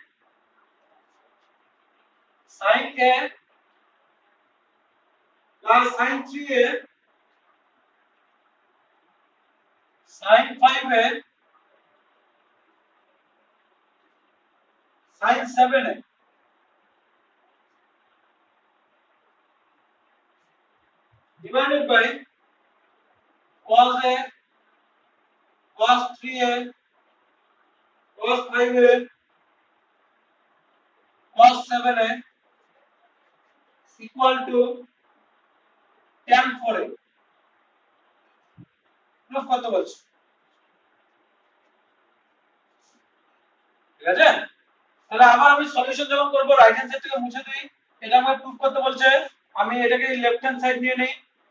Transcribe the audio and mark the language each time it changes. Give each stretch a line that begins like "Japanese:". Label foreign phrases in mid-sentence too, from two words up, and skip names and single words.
English: sin a plus sin 3a sin 5a sin 7a divided by cos a cos 3a cos 5a cos 7a equal to tan 4a
Bangla: প্রুফ কত বলছে ঠিক আছে তাহলে আবার আমি সলিউশন যখন করব
English: right hand side
Bangla: থেকে মুছে দিই এটা আমাকে প্রুফ করতে বলছে আমি এটাকে
English: left hand side
Bangla: নিয়ে নেই